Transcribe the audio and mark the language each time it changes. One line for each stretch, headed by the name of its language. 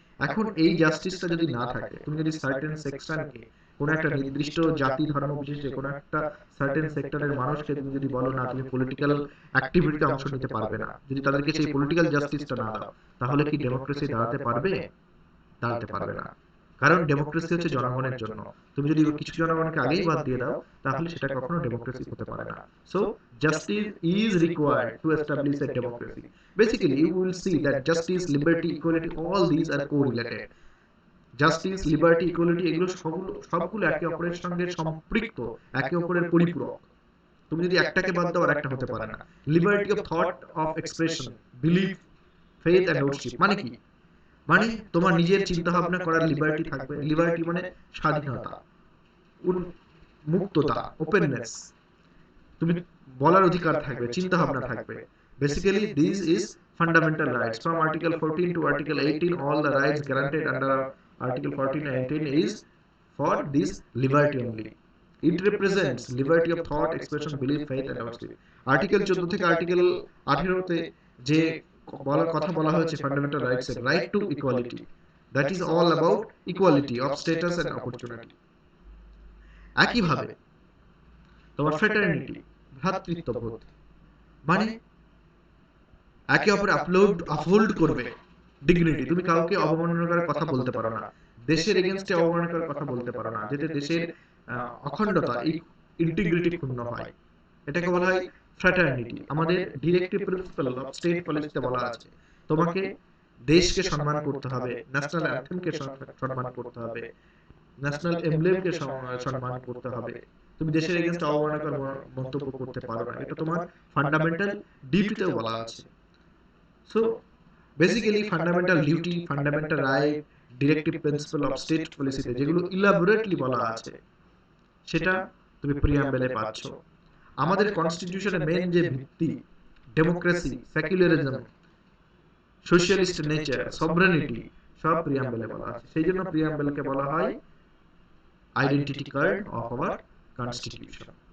Bangla: এখন এই জাস্টিসটা যদি না থাকে, তুমি যদি সার্টেন সেকশনকে, কোনো একটা নির্দিষ্ট জাতি ধর্ম বিশেষে কোনো একটা সার্টেন সেক্টরের মানুষকে তুমি যদি বলো না তুমি পলিটিক্যাল অ্যাক্টিভিটিতে অংশ নিতে পারবে না, যদি তাদেরকে সেই পলিটিক্যাল জাস্টিসটা না দাও, তাহলে কি ডেমোক্রেসি দাঁড়াতে পারবে? দাঁড়াতে পারবে না। কারণ ডেমোক্রেসি হচ্ছে জনগণের জন্য, তুমি যদি কিছু জনগণকে আগেই বাদ দিয়ে দাও, তাহলে সেটা কখনো ডেমোক্রেসি হতে পারে না। So
English: justice is required to establish a democracy. Basically, you will see that justice, liberty, equality, all these are correlated.
Bangla: Justice, liberty, equality এগুলো সবগুলো একে অপরের সঙ্গে সম্পৃক্ত, একে অপরের পরিপূরক। তুমি যদি একটাকে বাদ দাও আর একটা হতে পারে না।
English: liberty of thought, of expression, belief, faith and worship
Bangla: মানে কি? মানে তোমার নিজের চিন্তা ভাবনা করার লিবার্টি থাকবে। লিবার্টি মানে স্বাধীনতা, মুক্ততা, ওপেননেস। তুমি বলার অধিকার থাকবে, চিন্তা ভাবনা থাকবে।
English: Basically this is fundamental rights. From Article 14 to Article 18, all the rights granted under Article 14 and 18 is for this liberty only. It represents liberty of thought, expression, belief, faith and worship.
Bangla: Article 14 থেকে Article 18 তে যে বলার কথা বলা হয়েছে fundamental rights এর, right to equality,
English: That is all about equality of status and opportunity.
Bangla: একইভাবে তোমার ফ্রেটার্নিটি, ভ্রাতৃত্ববোধ, মানে একে অপরে আপহোল্ড করবে ডিগনিটি। তুমি কাউকে অবমাননা করার কথা বলতে পারো না, দেশের এগেইনস্টে অবমাননা করার কথা বলতে পারো না, যাতে দেশের অখণ্ডতা, ইন্টিগ্রিটি ক্ষুণ্ণ হয়। এটাকে বলা হয় ফ্র্যাটার্নিটি। আমাদের ডিরেক্টিভ প্রিন্সিপাল অফ স্টেট পলিসিতে বলা আছে তোমাকে দেশকে সম্মান করতে হবে, ন্যাশনাল অ্যান্থেমকে সম্মান করতে হবে, ন্যাশনাল এমব্লেমকে সম্মান করতে হবে। তুমি দেশের এগেইনস্টে অবমাননাকর মন্তব্য করতে পারো না, এটা তোমার ফান্ডামেন্টাল ডিউটিতেও বলা আছে।
English: So basically fundamental duty, fundamental right, directive principle of state policy
Bangla: তে যেগুলো ইলাবোরেটলি বলা আছে সেটা তুমি প্রিয়াম্বেলে পাচ্ছ। আমাদের কনস্টিটিউশনের মেইন যে ভিত্তি, ডেমোক্রেসি, সেকুলারিজম, সোশ্যালিস্ট নেচার, সভরেনিটি, সব প্রিয়াম্বেলে বলা আছে। সেই জন্য প্রিয়াম্বেলকে বলা হয়
English: Identity card of our constitution.